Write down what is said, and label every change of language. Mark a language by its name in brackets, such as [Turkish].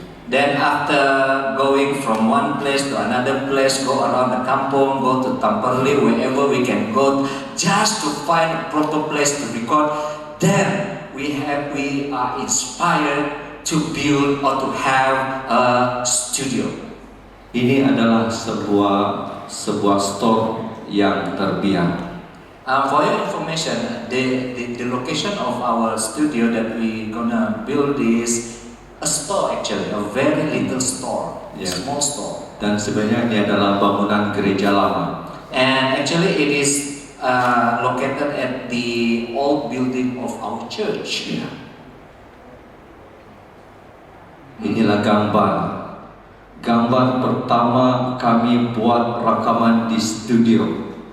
[English] Then after going from one place to another place, go around the kampung, go to Tamparuli, wherever we can go, just to find a proper place to record, then we are inspired to build or to have a studio. [Malay] Ini adalah sebuah store yang terbiang. [English] For your information, the location of our studio that we gonna build is a store, actually, a very little store, Yeah. small store. [Malay] Dan sebenarnya ini adalah bangunan gereja lama. [English] And actually it is located at the old building of our church. [Malay] Inilah gambar pertama kami buat rekaman di studio.